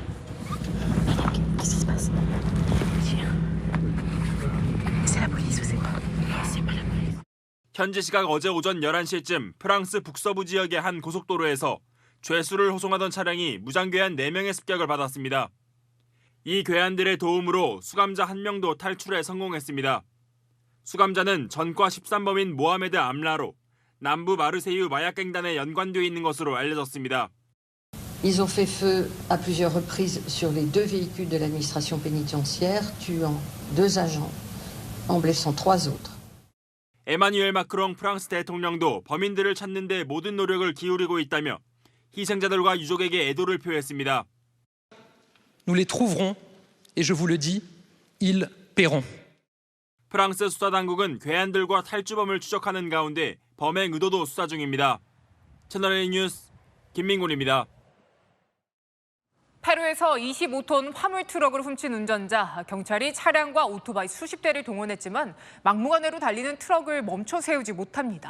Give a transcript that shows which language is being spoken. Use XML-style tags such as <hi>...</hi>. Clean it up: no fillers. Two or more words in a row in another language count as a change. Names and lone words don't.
<ko>현지 시각 어제 오전 11시쯤 프랑스 북서부 지역의 한 고속도로에서 죄수를 호송하던 차량이 무장괴한 4명의 습격을 받았습니다. 이 괴한들의 도움으로 수감자 1명도 탈출에 성공했습니다. 수감자는 전과 13범인 모하메드 암라로 남부 마르세유 마약갱단에 연관되어 있는 것으로 알려졌습니다.</ko> <fr>Ils ont fait feu à plusieurs reprises sur les 2 véhicules de l'administration pénitentiaire, tuant 2 agents, en blessant 3 autres.</fr> <ko>에마뉴엘 마크롱 프랑스 대통령도 범인들을 찾는 데 모든 노력을 기울이고 있다며 희생자들과 유족에게 애도를 표했습니다.</ko> <fr>Nous les trouverons et je vous le dis, ils paieront.</fr> <ko>프랑스 수사당국은 괴한들과 탈주범을 추적하는 가운데 범행 의도도 수사 중입니다. 채널A 뉴스 김민곤입니다. 페루에서 25톤 화물 트럭을 훔친 운전자, 경찰이 차량과 오토바이 수십 대를 동원했지만 막무가내로 달리는 트럭을 멈춰 세우지 못합니다.</ko>